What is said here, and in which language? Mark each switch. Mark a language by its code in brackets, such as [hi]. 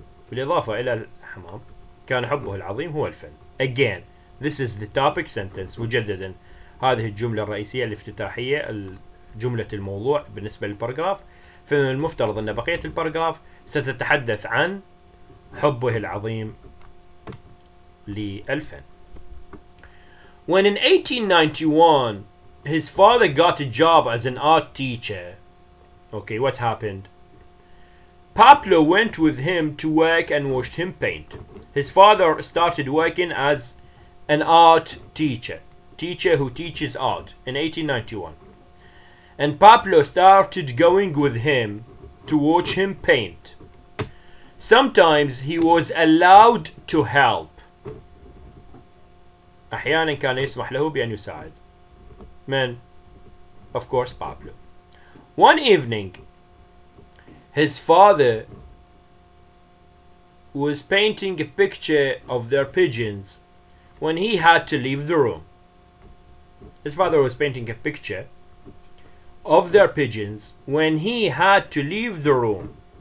[ar] بالإضافة إلى الحمام كان حبه العظيم هو الفن. [en] Again, this is the topic sentence. [ar] مجددا هذه الجملة الرئيسية الافتتاحية جملة الموضوع بالنسبة للباراجراف. فمن المفترض أن بقية الباراجراف ستتحدث عن حبه العظيم للفن. [en] When in 1891 his father got a job as an art teacher, okay, what happened? Pablo went with him to work and watched him paint. His father started working as an art teacher who teaches art in 1891. And Pablo started going with him to watch him paint. Sometimes he was allowed to help. [ar] أحيانا كان يسمح له بأن يساعد. [en] Man, of course, Pablo. One evening, his father was painting a picture of their pigeons when he had to leave the room. His father was painting a picture of their pigeons when he had to leave the room.